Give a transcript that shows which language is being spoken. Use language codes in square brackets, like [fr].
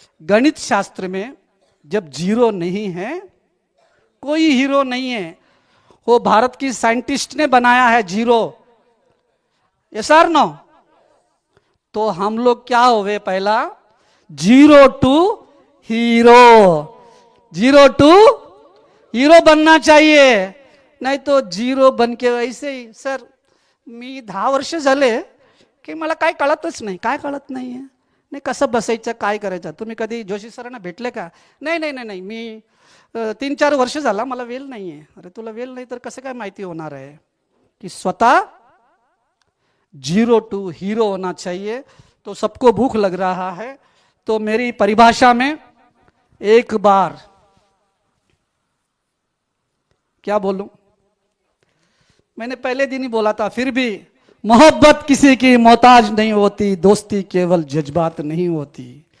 [hi] गणित शास्त्र में जब 0 नहीं है, कोई हीरो नहीं है, वो भारत की साइंटिस्ट ने बनाया है 0, यस और नो। तो हम लोग क्या हुए, पहला 0 टू हीरो, 0 टू हीरो बनना चाहिए। नाही तो 0 बन के ऐसे ही, [mr] सर मी 10 वर्ष झाले की मला काय कळतच नाही, काय कळत नाहीये, नाही कसं बसायचं, काय करायचं। तुम्ही कधी जोशी सरांना भेटले का? नाही नाही नाही नाही, मी 3-4 वर्ष झाला, मला वेल नाहीये। अरे तुला वेल नाही तर कसं काय माहिती होणार आहे कि स्वतः 0 टू हीरो [hi] होना चाहिए। तो सबको भूख लग रहा है, तो मेरी परिभाषा में एक बार क्या बोलूं, मैंने पहले दिन ही बोला था, फिर भी मोहब्बत किसी की मोहताज नहीं होती, दोस्ती केवल जज्बात नहीं होती।